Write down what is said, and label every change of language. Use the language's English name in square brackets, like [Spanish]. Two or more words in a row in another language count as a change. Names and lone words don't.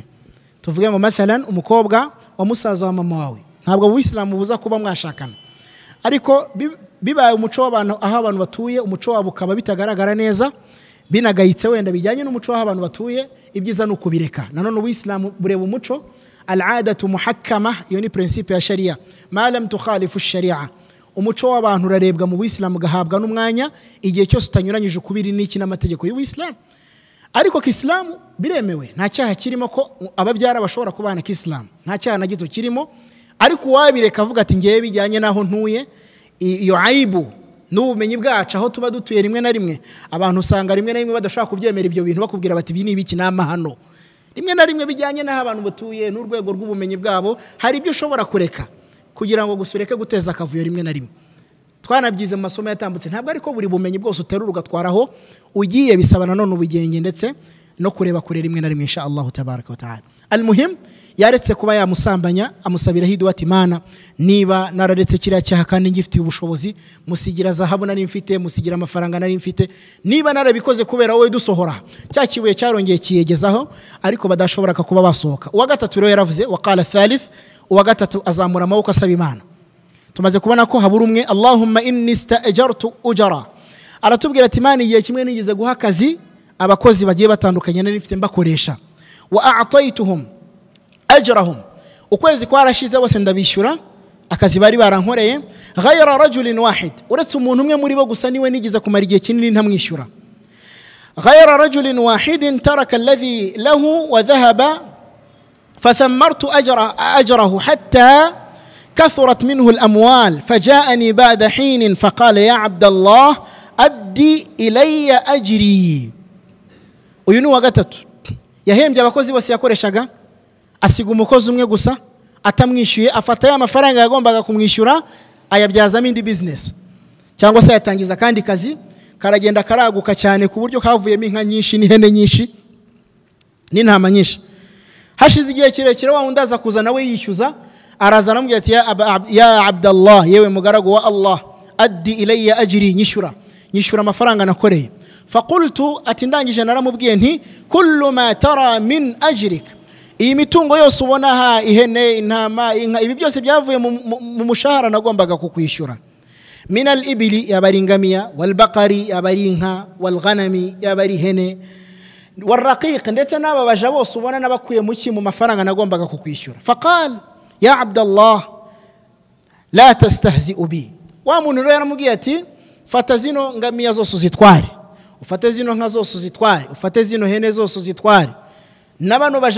[Kinyarwanda] Tuvuge ngo mathalan umukobwa wa musaza wa mama wawe, ntabwo Buislamu buza kuba mwashakana, ariko bibaye umuco w'abantu aho abantu batuye, umuco wabo ukaba bitagaragara neza, binagayitse wenda bijyanye n'umuco w'aho abantu batuye, ibyiza ni ukubireka. Nanone Ubuislamu bureba umuco, [Arabic] العادة محكمة, [Kinyarwanda] iyo ni principe ya sharia, [Arabic] ما لم تخالف الشريعة. [Kinyarwanda] Umuco w'abantu urarebwa mu Buislamu gahabwa n'umwanya igihe cyose utanyuranyije ukubiri n'iki n'amategeko y'Ubuislamu. ariko k'islamu biremewe nta cyaha kirimo ko ababyara bashobora kubana k'islamu nta cyaha na gito kirimo ariko wabireka avuga ati ngiye bijyanye naho ntuye iyo aibu n'ubumenyi bwacu aho tuba dutuye rimwe na rimwe abantu usanga rimwe na rimwe badashaka kubyemera ibyo bintu bakubwira bati ibi ni ibiki n'amahano rimwe na rimwe bijyanye n'aho abantu batuye n'urwego rw'ubumenyi bwabo hari ibyo ushobora kureka kugira ngo gusureke guteza akavuyo rimwe na rimwe twanabyize mu masomo yatambutse ntabwo ariko buri bumenyi bwose uterura ugatwaraho ugiye bisaba nanone ubugenge ndetse no kureba kure rimwe na rimwe [Arabic] إن شاء الله تبارك وتعالى المهم [Kinyarwanda] yaretse kuba yamusambanya amusabira hidu ati Mana niba nararetse kiriya cyaha kandi ngifitiye ubushobozi musigira zahabu nari mfite musigira amafaranga nari mfite niba narabikoze kubera wowe dusohora cya kibuye cyarongeye kiyegezaho ariko badashobora kuba basohoka uwa gatatu rero yaravuze [Arabic] وقال الثالث [Kinyarwanda] uwa gatatu azamura amaboko asaba Imana tumaze kubona ko habura umwe [Arabic] اللهم إني استأجرت أجراء [Kinyarwanda] aratubwira ati Imana igihe kimwe nigize guha akazi abakozi bagiye batandukanye nari mfite mbakoresha [Arabic] وأعطيتهم أجرهم [Kinyarwanda] ukwezi kwarashize bose ndabishyura akazi bari barankoreye [Arabic] غير رجل واحد [Kinyarwanda] uretse umuntu umwe muri bo gusa niwe nigize kumara igihe kinini ntamwishyura [Arabic] غير رجل واحد ترك الذي له وذهب فثمرت أجره حتى كثرت منه الأموال فجاءني بعد حين فقال يا عبد الله أدي إلي أجري [Kinyarwanda] uyu ni wa gatatu yahembye abakozi bose yakoreshaga asiga umukozi umwe gusa atamwishyuye afata ya mafaranga yagombaga kumwishyura ayabyazamo indi business cyangwa se yatangiza kandi kazi karagenda karaguka cyane ku buryo kavuyemo inka nyinshi n'ihene nyinshi n'intama nyinshi hashize igihe kirekire wa wundi aza kuza nawe yishyuza araza aramubwira ati ya Abdallah yewe mugaragu wa Allah [Arabic] أد إلي أجري [Kinyarwanda] nyishyura amafaranga nakoreye faqultu ati ndangije naramubwiye nti [Arabic] كل ما ترى من أجرك [Kinyarwanda] iyi mitungo yose ubona ha ihene intama inka ibi byose byavuye mu mushahara nagombaga kukwishyura [Arabic] من الإبل [Kinyarwanda] yabaringamiya [Arabic] والبقر [Kinyarwanda] yabarinka [Arabic] والغنم [Kinyarwanda] yabarihene [Arabic] والرقيق [Kinyarwanda] ndetse n'ababaja bose ubona nabakuye mu mafaranga nagombaga kukwishyura [Arabic] فقال يا عبد الله لا تستهزئ بي [Kinyarwanda] wa muntu rero yaramubwiye ati fata zino ngamiya zose uzitware ufate zino nka zose uzitware ufate zino hene zose uzitware nabano baja